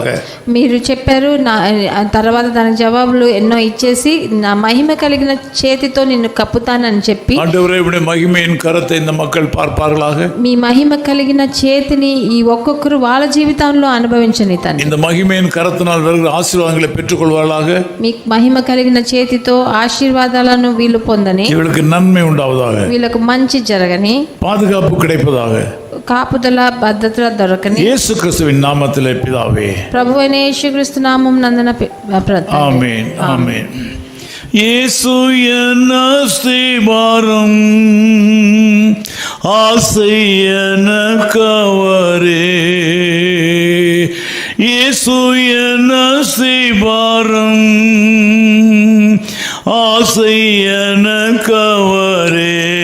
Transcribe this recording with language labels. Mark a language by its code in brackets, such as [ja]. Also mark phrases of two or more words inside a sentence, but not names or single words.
[te] మీరు చెప్పారు, నా తర్వాత దాని జవాబులు ఎన్నో ఇచ్చేసి నా మహిమ కలిగిన చేతితో నిన్ను కప్పుతానని చెప్పి, [ta] ஆண்டவரே உம்முடைய மகிமையின் கரத்தை இந்த மக்கள் பார்ப்பார்களாக. [te] మీ మహిమ కలిగిన చేతిని ఈ ఒక్కొక్కరు వాళ్ళ జీవితంలో అనుభవించని తండ్రి. [ta] இந்த மகிமையின் கரத்தினால் வருகிற ஆசீர்வாதங்களை பெற்றுக்கொள்வார்களாக. [te] మీ మహిమ కలిగిన చేతితో ఆశీర్వాదాలను వీళ్ళు పొందని, [ta] இவளுக்கு நன்மை உண்டாவதாக, [te] వీళ్ళకు మంచి జరగని, [ta] பாதுகாப்பு கிடைப்பதாக, [te] కాపుదల భద్రత దొరకని [ta] இயேசு கிறிஸ்துவின் நாமத்திலே பிதாவே. [te] ప్రభువైన యేసుక్రీస్తు నామం నందన [ta] ஆமென் ஆமென். இயேசு என் அஸ்திபாரம், ஆசை எனக்கவரே. இயேசு என் அஸ்திபாரம், ஆசை எனக்கவரே.